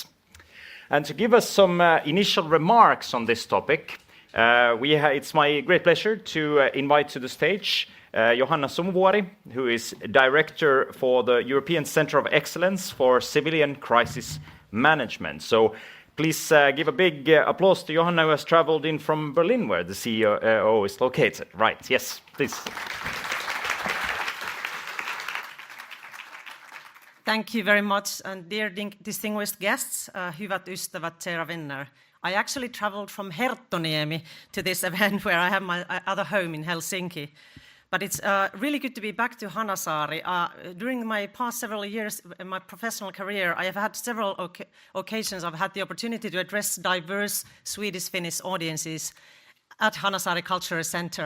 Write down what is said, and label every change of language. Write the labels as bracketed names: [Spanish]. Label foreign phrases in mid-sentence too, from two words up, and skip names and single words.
[English] And to give us some initial remarks on this topic, it's my great pleasure to invite to the stage Johanna Sumuvuori, who is Director for the European Centre of Excellence for Civilian Crisis Management. So please give a big applause to Johanna, who has traveled in from Berlin, where the CEO is located. Right, yes, please. Thank you very much, and dear distinguished guests, [Finnish] hyvät ystävät, [Swedish] kära vänner. [English] I actually traveled from Herttoniemi to this event where I have my other home in Helsinki. But it's really good to be back to Hanasaari. During my past several years in my professional career, I have had several occasions I've had the opportunity to address diverse Swedish-Finnish audiences at Hanasaari Cultural Center.